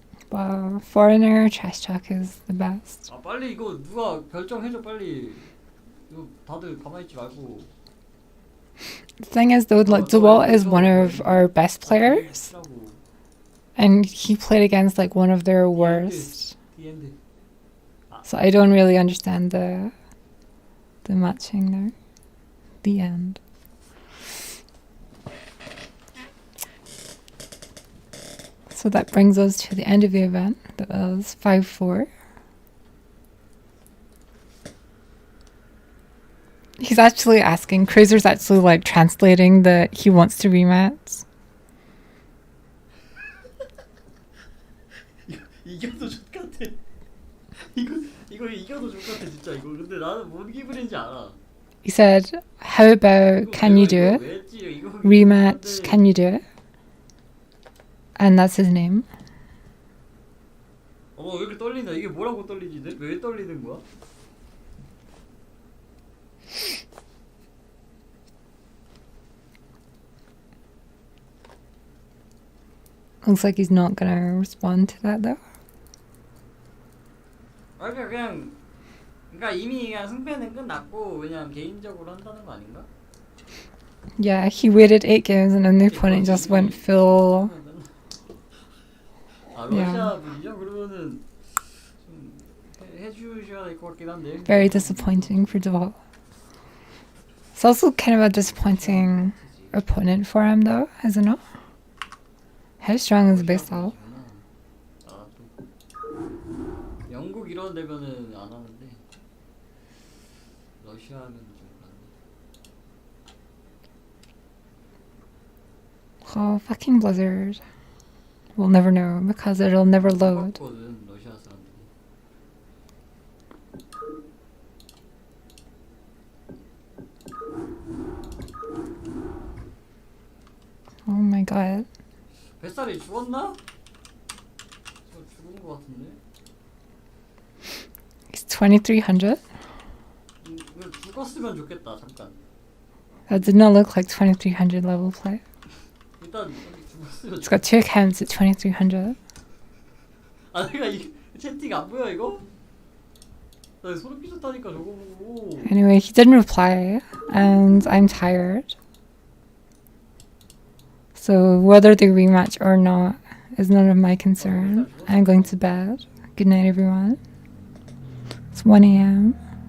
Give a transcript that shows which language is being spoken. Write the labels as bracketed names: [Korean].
[English] Wow, foreigner trash talk is the best. [Korean] 아 빨리 이거 누가 결정해줘 빨리. 이거 다들 가만히 있지 말고. [English] The thing is though, like DeWalt is one of our best players, and he played against like one of their worst. So I don't really understand the matching there. The end. So that brings us to the end of the event. That was 5-4. He's actually asking, Cruiser's actually like translating that he wants to rematch. [Korean] 이겨도 좋같아. 이거 이겨도 좋같아 진짜 이거. 근데 나는 뭔 기분인지 알아. [English] He said, how about, can you do it? Rematch, can you do it? And that's his name. [Korean] 어머 왜 이렇게 떨린다. 이게 뭐라고 떨리지? 왜 떨리는 거야? [English] Looks like he's not gonna respond to that though. [Korean] 그러니까 이미 그냥 승패는 끝났고 그냥 개인적으로 한다는 거 아닌가? [English] Yeah, he waited 8 games and then the opponent just went full. [Korean] 아 러시아 분이죠? 그러면은 좀 해주셔야 될 것 같긴 한데. [English] Very disappointing for DeWalt. It's also kind of a disappointing opponent for him though, isn't it? How strong is Basalt? [Korean] 영국 이런 데면은 안 하는데 러시아는 좀 그런데. [English] Oh, fucking Blizzard. We'll never know because it'll never load. [Korean] 똑같거든 러시아 사람들이. [English] Oh my god. [Korean] 뱃살이 죽었나? 저 죽은 거 같은데. [English] He's 2300. [Korean] 죽었으면 좋겠다 잠깐. [English] That did not look like 2300 level play. [Korean] 일단 죽었으면. [English] It's got 2 accounts at 2300. [Korean] 아 내가 이 채팅 안 보여 이거? 나 소름 끼쳤다니까 저거 보고. [English] Anyway, he didn't reply, and I'm tired. So whether they rematch or not is none of my concern. I'm going to bed. Good night, everyone. It's 1 a.m.